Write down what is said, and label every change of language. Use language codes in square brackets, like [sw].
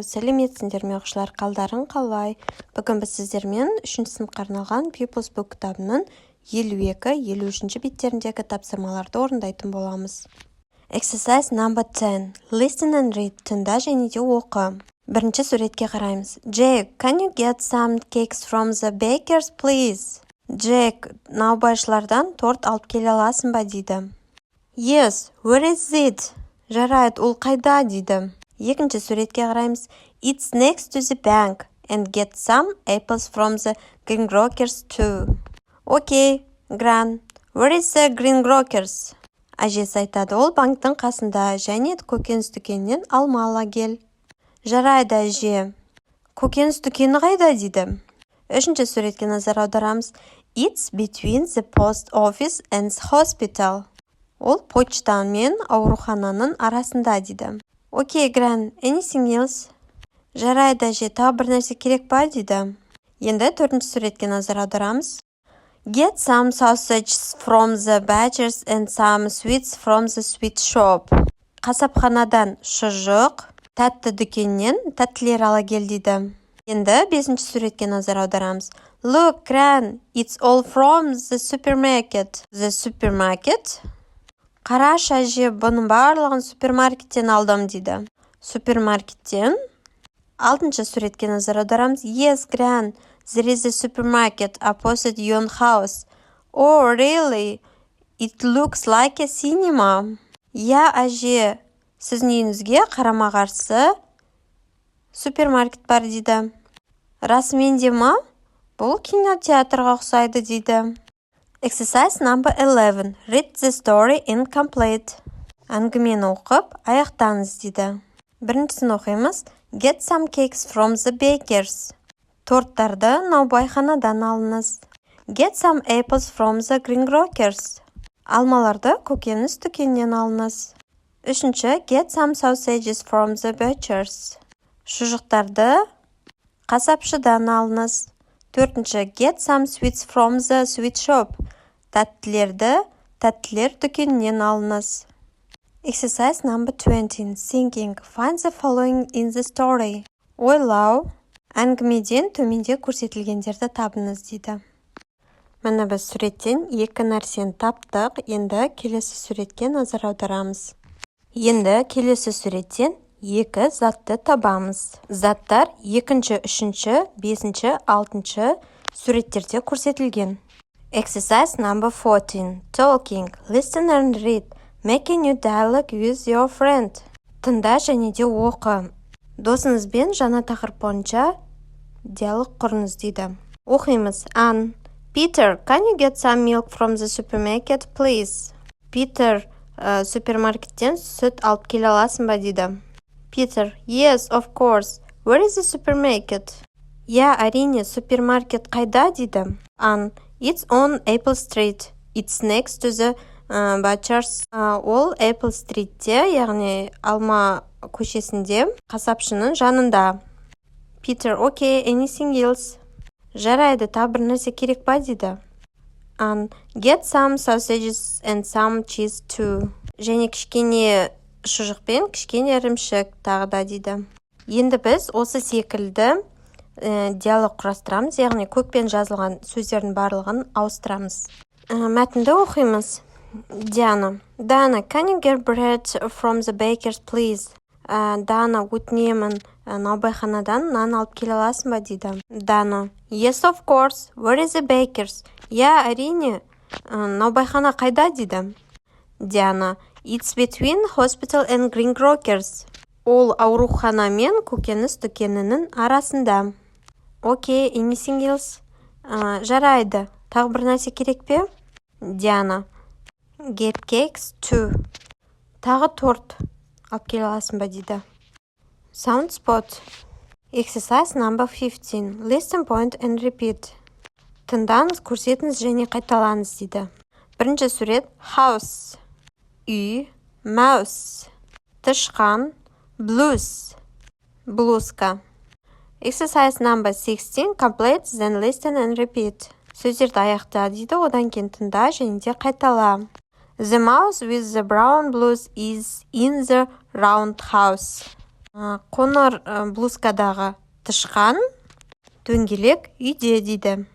[kk] Сәлеметсіңдер ме оқушылар, қалдарың қалай? Бүгін біз сіздермен 3-ші сыныпқа арналған People's Book кітабының 52-53 беттеріндегі тапсырмаларды орындайтын боламыз. [en] Exercise number 10. Listen and read. [kk] Тыңда және де оқы. Бірінші суретке қараймыз. [en] Jack, can you get some cakes from the bakers, please? [kk] Jack, наубайшылардан торт алып келе аласың ба дейді. [en] Yes, where is it? [kk] Жарайды, ол қайда дейді. Екінші суретке қараймыз. [en] It's next to the bank and get some apples from the green grocers too. Okay, Gran, where is the green grocers? [kk] Әжесі айтады, ол банктың қасында және көкөніс дүкенінен алма ала кел. Жарайды, әже. Көкөніс дүкені қайда дейді. Үшінші суретке назар аударамыз. [en] It's between the post office and the hospital. [kk] Ол почта мен аурухананың арасында дейді. [en] Окей, Gran, anything else? [kk] Жарайды, әже, тағы бір нәрсе керек па дейді. Енді төртінші суретке назар аударамыз. [en] Get some sausages from the butchers and some sweets from the sweet shop. [kk] Қасапханадан шұжық, тәтті дүкеннен тәттілер ала кел дейді. Енді бесінші суретке назар аударамыз. [en] Look, Gran, it's all from the supermarket. The supermarket? [kk] Қараш, әже, бұның барлығын супермаркеттен алдым дейді. Супермаркеттен. Алтыншы суретке назар аударамыз. [en] Yes, Gran, there is a supermarket opposite your house. Oh, really? It looks like a cinema. [kk] Я, әже, сіздің үйіңізге қарама-қарсы супермаркет бар дейді. Расымен де ма? Бұл кинотеатрға ұқсайды дейді. [en] Exercise number 11. Read the story incomplete. [kk] Әңгімені оқып, аяқтаңыз дейді. Біріншісін оқимыз. [en] Get some cakes from the bakers. [kk] Торттарды наубайханадан алыңыз. [en] Get some apples from the green grocers. [kk] Алмаларды көкөніс дүкенінен алыңыз. Үшінші, [en] get some sausages from the butchers. [kk] Шұжықтарды қасапшыдан алыңыз. Төртінші, [en] get some sweets from the sweet shop. [kk] Тәттілерді тәттілер дүкенінен алыңыз. [en] Exercise number 20. Thinking. Find the following in the story. [kk] Ойлау. Әңгімеден төменде көрсетілгендерді табыңыз дейді. Міне біз суреттен екі нәрсені таптық. Енді келесі суретке назар аударамыз. Енді келесі суреттен екі затты табамыз. Заттар екінші, үшінші, бесінші, алтыншы суреттерде көрсетілген. [en] Exercise number 14. Talking. Listen and read. Make a new dialogue with your friend. [kk] Тыңда және де оқы. Досыңызбен жаңа тақырып бойынша диалог құрыңыз дейді. Оқимыз. Ann. [en] Peter, can you get some milk from the supermarket, please? [kk] Peter, супермаркеттен сүт алып келе аласың ба дейді. [en] Peter, yes, of course. Where is the supermarket? [kk] Я, әрине, супермаркет қайда дейді. [en] Ann, it's on Apple Street. It's next to the butchers. [kk] Ол Apple Street'те, яғни алма көшесінде, қасапшының жанында. [en] Peter, okay, anything else? [kk] Жарайды, тағы бір нәрсе керек па дейді. [en] Ann, get some sausages and some cheese too. [kk] Және кішкене шұжық пен кішкене ірімшік тағы да дейді. Енді біз осы секілді диалог құрастырамыз, яғни көкпен жазылған сөздердің барлығын ауыстырамыз. Мәтінді оқимыз. Diana. [en] Dana, can you get bread from the bakers, please? [kk] Dana, өтінемін, наубайханадан нан алып келе аласың ба дейді. [en] Dana. Yes, of course. Where is the bakers? [kk] Я, әрине, наубайхана қайда дейді. Diana. [en] It's between hospital and green grocers. [kk] Ол аурухана мен көкөніс дүкенінің арасында. [en] Okay, anything else? [kk] Жарайды, тағы бір нәрсе керек пе? [en] Diana. Get cakes too. [kk] Тағы торт алып келе аласың ба дейді. [en] Sound spot. Exercise number 15. Listen, point and repeat. [kk] Тыңдаңыз, көрсетіңіз және қайталаңыз дейді. Бірінші сурет. [en] House. [kk] Үй. [en] Mouse. [kk] Тышқан. [en] Blues. [kk] Блузка. [en] Exercise number 16. Complete, then listen and repeat. [kk] Сөздерді аяқта дейді, одан кейін тыңда және де қайтала. [en] The mouse with the brown blues is in the round house. [kk] Қоңыр блузкадағы тышқан дөңгелек үйде дейді.